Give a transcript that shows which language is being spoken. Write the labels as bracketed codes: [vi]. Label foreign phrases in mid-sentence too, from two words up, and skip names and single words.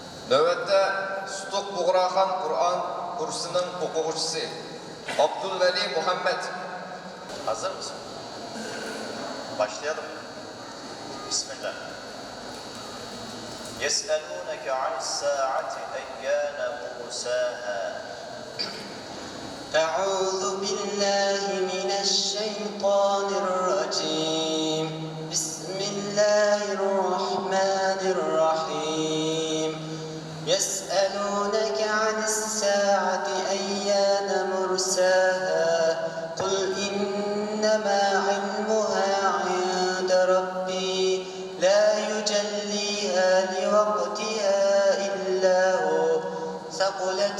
[tr] Növbette Sutuq Buğraxan Kur'an kursunun okuyucusu Abdülveli Muhammed. Hazır mısın? Başlayalım. Bismillah. [ar] يَسْأَلُونَكَ عَنِ السَّاعَةِ أَيَّانَ مُرْسَاهَا أعوذ بالله من الشيطان الرجيم بسم الله الرحمن الرحيم يسألونك عن الساعة أيان مرساها قل إنما علمها عند ربي لا يجليها لوقتها إلا هو ثقلت